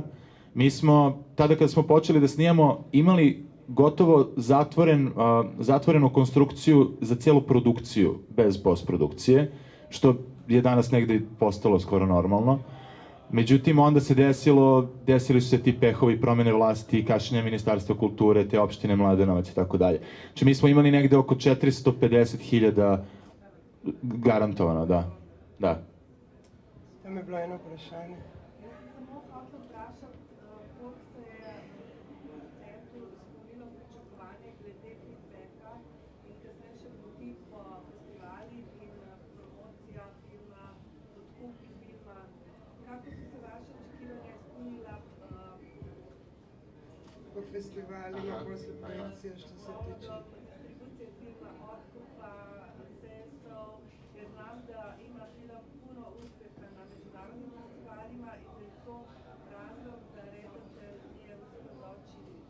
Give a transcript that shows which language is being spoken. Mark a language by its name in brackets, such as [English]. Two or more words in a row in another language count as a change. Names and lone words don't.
[Serbian] Mi smo, tada kad smo počeli da snijamo, imali gotovo zatvorenu konstrukciju za celu produkciju, bez postprodukcije, što je danas negde postalo skoro normalno. Međutim, onda se desili su se ti pehovi, promene vlasti, kašnjenja Ministarstva kulture, te opštine Mladenovac i tako dalje. Znači, mi smo imali negde oko 450.000 garantovano, da. Da. [Slovenian] Tam je bilo eno vprašanje. Jaz sem samo hotela vprašati, koliko se je v centru izpolnilo pričakovanje glede feedbacka in kasneje še poti po festivalih in promocija filma, odkupi filma. [Croatian] Kako so se vaše očekivanja izpolnila [Serbian] Po festivalima, posle projekcije, što se tiče. distribucije filma, otkupa, sesov, jer znam da ima film puno uspeha na međunarodnim festivalima i da je to razlog da redatelj nije uspio doći.